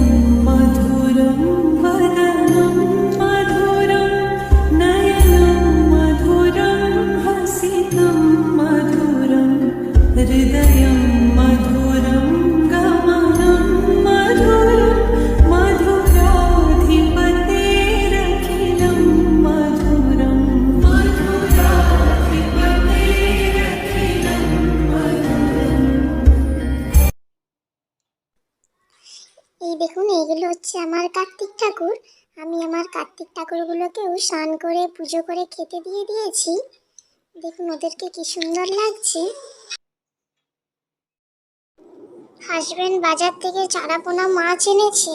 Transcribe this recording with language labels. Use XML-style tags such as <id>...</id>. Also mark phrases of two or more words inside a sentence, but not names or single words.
<sa>मधुरं वदनं मधुरं नयनं मधुरं हसितं मधुरं हृदयं मधुरं गमनं मधुरं मधुराधिपतेरखिलं मधुरं मधुराधिपतेरखिलं मधुरम्।</sa> <bn>এই দেখুন, এইগুলো হচ্ছে আমার কার্তিক ঠাকুর। আমি আমার কার্তিক ঠাকুরগুলোকেও স্নান করে পুজো করে খেতে দিয়ে দিয়েছি। দেখুন ওদেরকে কি সুন্দর লাগছে। হাজবেন্ড বাজার থেকে চারাপোনা মাছ এনেছে।</bn>